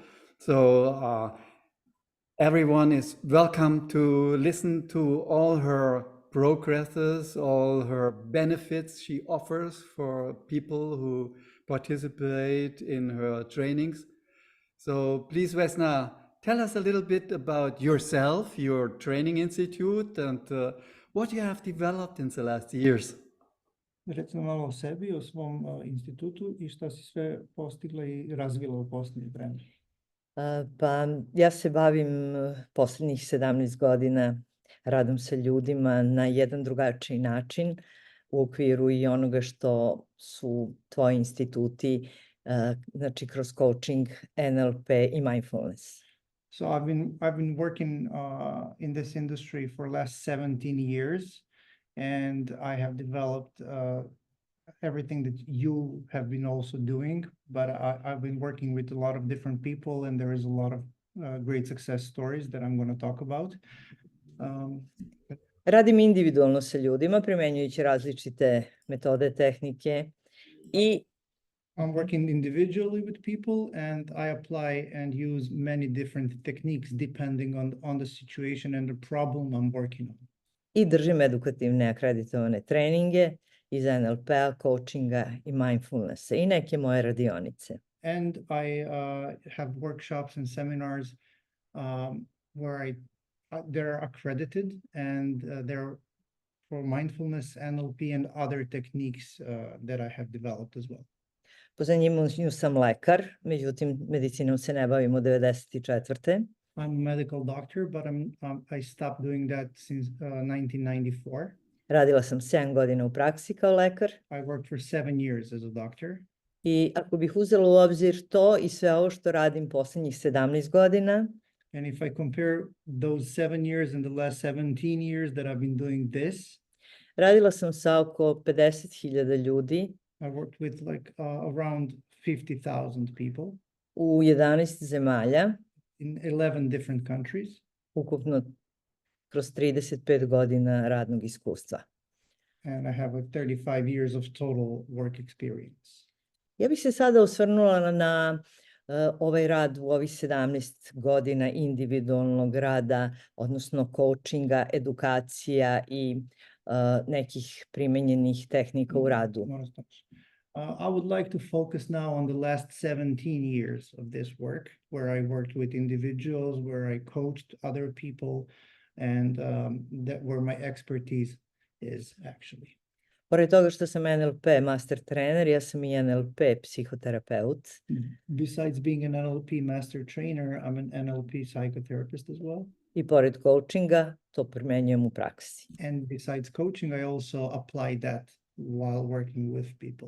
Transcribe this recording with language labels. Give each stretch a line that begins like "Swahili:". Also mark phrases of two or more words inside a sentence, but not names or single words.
English: So everyone is welcome to listen to all her progresses, all her benefits she offers for people who participate in her trainings. So please, Vesna, tell us a little bit about yourself, your training institute, and what you have developed in the last years.
Serbian: Recimo malo o sebi, o svom institutu i šta si sve postigla i razvila u posljednje vreme. Pa ja se bavim posljednjih 17 godina radom sa ljudima na jedan drugačiji način u okviru i onoga što su tvoji instituti, znači kroz coaching, NLP i mindfulness.
English: So I've been working in this industry for last 17 years, and I have developed everything that you have been also doing, but I've been working with a lot of different people, and there is a lot of great success stories that I'm going to talk about.
Serbian: Radim individualno sa ljudima, primenjujući različite metode, tehnike i
English: I'm working individually with people, and I apply and use many different techniques depending on the situation and the problem I'm working on.
Serbian: I držim edukativne akreditovane treninge iz NLP-a, coachinga i mindfulnessa i neke moje radionice.
English: And I have workshops and seminars where they're accredited, and they're for mindfulness, NLP, and other techniques that I have developed as well.
Serbian: Po zanimanju sam lekar, međutim medicinom se ne bavim od 1994.
English: I'm a medical doctor, but I stopped doing that since 1994.
Serbian: Radila sam 7 godina u praksi kao lekar.
English: I worked for 7 years as a doctor.
Serbian: I ako bih uzela u obzir to i sve ovo što radim posljednjih 17 godina,
English: and if I compare those 7 years and the last 17 years that I've been doing this,
Serbian: radila sam sa oko 50.000 ljudi.
English: I worked with like around 50,000 people.
Serbian: U 11 zemalja.
English: In 11 different countries.
Serbian: Ukupno kroz 35 godina radnog iskustva.
English: And I have 35 years of total work experience.
Serbian: Ja bih se sada osvrnula na ovaj rad u ovih 17 godina individualnog rada, odnosno coachinga, edukacija i nekih primenjenih tehnika u radu.
English: I would like to focus now on the last 17 years of this work, where I worked with individuals, where I coached other people, and that where my expertise is actually.
Serbian: Pored toga što sam NLP master trener, ja sam i NLP psihoterapeut.
English: Besides being an NLP master trainer, I'm an NLP psychotherapist as well.
Serbian: I pored coachinga, to primenjujem u praksi.
English: And besides coaching, I also apply that while working with people.